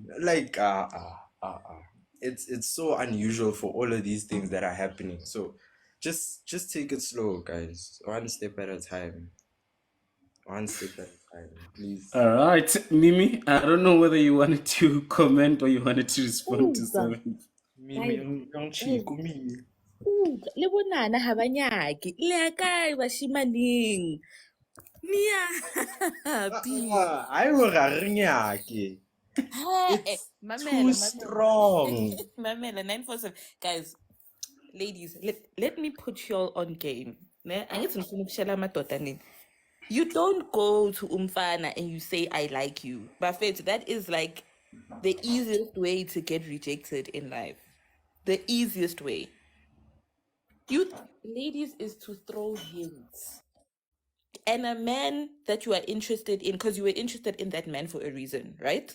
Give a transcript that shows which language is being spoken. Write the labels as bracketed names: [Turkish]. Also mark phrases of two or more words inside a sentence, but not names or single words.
[English] Like it's so unusual for all of these things that are happening. So just take it slow, guys. One step at a time. One step at a time, please. All right, Mimi, I don't know whether you wanted to comment or you wanted to respond to something. [Southern Sotho] Le bonana ha ba nyake le ya kae bashimaneng ni ya happy [English] I will nyake. It's too strong. Mamela 947 guys, ladies, let me put y'all on game. Ne? [Zulu] Angithi ngifuna ukushela amadoda nini. [English] You don't go to umfana and you say I like you. Buffet, that is like the easiest way to get rejected in life. The easiest way. You ladies is to throw hints. And a man that you are interested in, because you were interested in that man for a reason, right?